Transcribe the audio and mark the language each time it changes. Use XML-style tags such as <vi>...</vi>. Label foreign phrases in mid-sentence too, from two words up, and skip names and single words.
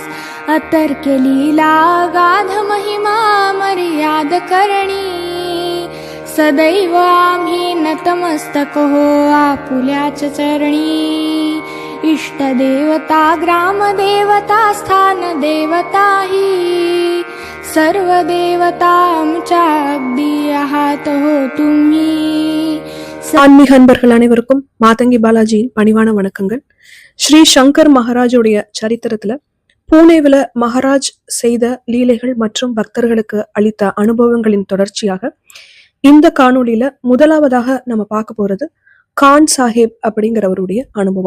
<mr>अतर्क्य लीला गाध महिमा मर्याद करणी, सदैव आम्ही नतमस्तक हो आपुल्याच चरणी. इष्ट देवता ग्राम देवता स्थान देवता ही, सर्व देवता आमच्या अगदी आहात हो तुम्ही.</mr> <ta>ஆன்மீக அன்பர்கள் அனைவருக்கும் மாதங்கி பாலாஜியின் பணிவான வணக்கங்கள். ஸ்ரீ சங்கர் மகாராஜுடைய சரித்திரத்துல பூனேவில மகாராஜ் செய்த லீலைகள் மற்றும் பக்தர்களுக்கு அளித்த அனுபவங்களின் தொடர்ச்சியாக இந்த காணொளியில முதலாவதாக நம்ம பார்க்க போறது கான் சாஹேப் அப்படிங்கிறவருடைய அனுபவம்.</ta>